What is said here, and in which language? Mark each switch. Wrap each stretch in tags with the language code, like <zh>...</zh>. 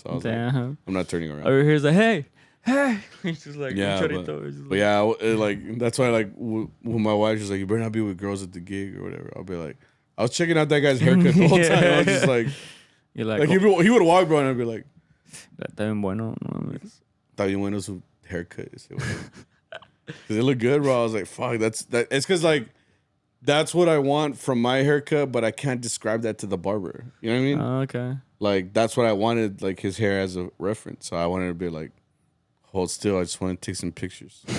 <en>So I was like, I'm not turning around. Over here's like, hey! He's just like, but yeah, like, that's why, like, when my wife was like, you better not be with girls at the gig or whatever. I'll be like, I was checking out that guy's haircut the whole time. I was just like... You're like he would walk, bro, and I'd be like...</en> <es>Está bien bueno. No, está bien bueno su haircut.</es> <en>Because it looked good, bro. I was like, fuck, it's because, like, that's what I want from my haircut, but I can't describe that to the barber. You know what I mean? Okay. Like, that's what I wanted, like, his hair as a reference. So I wanted to be like, hold still. I just want to take some pictures.</en>